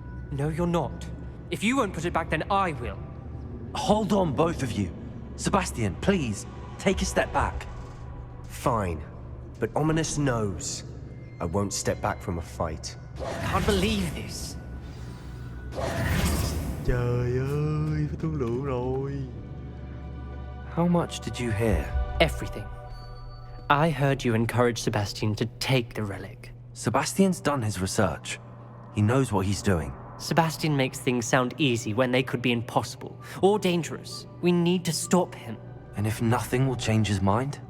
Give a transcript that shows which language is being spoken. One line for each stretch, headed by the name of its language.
English: No, you're not. If you won't put it back, then I will. Hold on, both of you. Sebastian, please, take a step back. Fine. But Ominous knows I won't step back from a fight. I can't believe this.
Vietnamese: Trời ơi, phải thương lượng rồi.
English: How much did you hear? Everything. I heard you encourage Sebastian to take the relic. Sebastian's done his research. He knows what he's doing. Sebastian makes things sound easy when they could be impossible or dangerous. We need to stop him. And if nothing will change his mind?